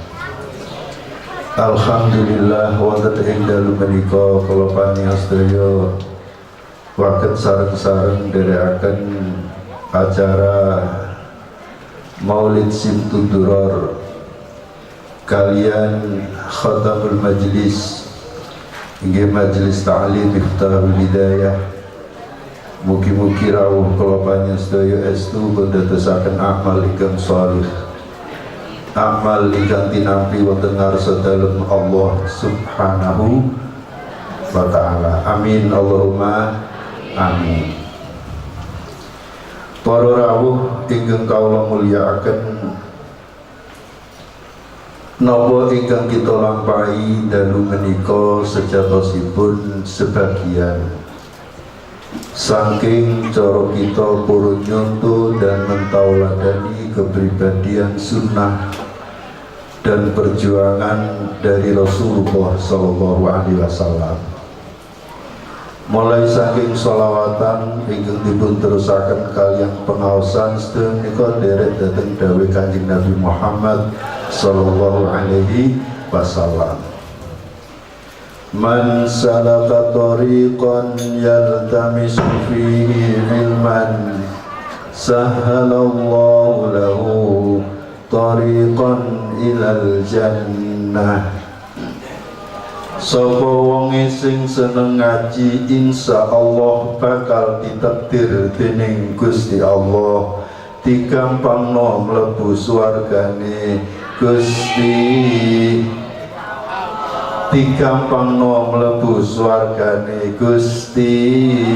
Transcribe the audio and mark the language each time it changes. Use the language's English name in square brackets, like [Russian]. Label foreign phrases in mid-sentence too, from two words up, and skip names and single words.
[Javanese] Alhamdulillah wonten ing dalu menika kula panjenengan sedaya waket sareng-sareng nderekaken acara Maulid Simtuduror kalian [Arabic] خاتم المجلس [Javanese] inggih majelis ta'lim Miftahul Hidayah. Mugi-mugi rawuh kula panjenengan estu ndadosaken amal ingkang shalih, amal ingkang tinampi wonten ngarsa dalem Allah [Arabic] سبحانه وتعالى. آمين اللهم آمين. [Javanese] Para rawuh ingkang kawula mulyakaken, napa ingkang kita lampahi dalu menika sejatosipun sebagian saking cara kita purun nyontoh [Indonesian] dan mentauladani kepribadian sunnah dan perjuangan dari Rasulullah [Arabic] صلى الله عليه وسلم. [Javanese] Mulai saking sholawatan ingkang dipun terusaken kalian pengaosan sedaya menika derek dhateng dawuh Kanjeng Nabi Muhammad [Arabic] صلى الله عليه وسلم. من سلك طريقا يلتمس فيه علما سهل الله له طريقا إلى الجنة. [Javanese] Sapa wonge sing seneng ngaji insyaallah bakal ditakdir dening Gusti Allah digampangno mlebu swargane Gusti, digampangno mlebu swargane Gusti.